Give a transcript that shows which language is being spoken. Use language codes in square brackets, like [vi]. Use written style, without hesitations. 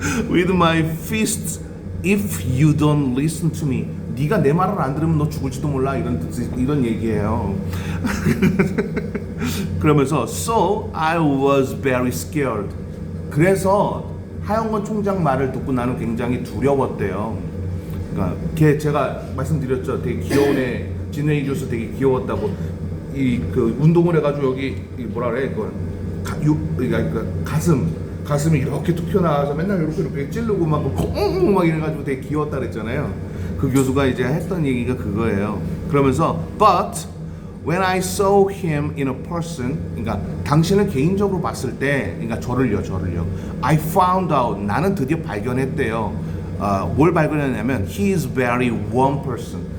[en] with my fist if you don't listen to me. [ko] 네가 내 말을 안 들으면 너 죽을지도 몰라 이런 얘기예요. 그러면서 [en] so I was very scared. [ko] 그래서 하영권 총장 말을 듣고 나는 굉장히 두려웠대요. 그러니까 걔 제가 말씀드렸죠. 되게 귀여운 애, 진웨이 교수 되게 귀여웠다고. 그 운동을 해가지고 여기 뭐라 그래 그걸 그러니까 가슴이 이렇게 툭 튀어나와서 맨날 이렇게 찌르고 막 이래가지고 되게 귀여웠다 그랬잖아요. 그 교수가 이제 했던 얘기가 그거예요. 그러면서 [en] but when I saw him in a person, [ko] 그러니까 당신을 개인적으로 봤을 때, 그러니까 저를요. [en] I found out, [ko] 나는 드디어 발견했대요. 뭘 발견했냐면 [en] he is very warm person.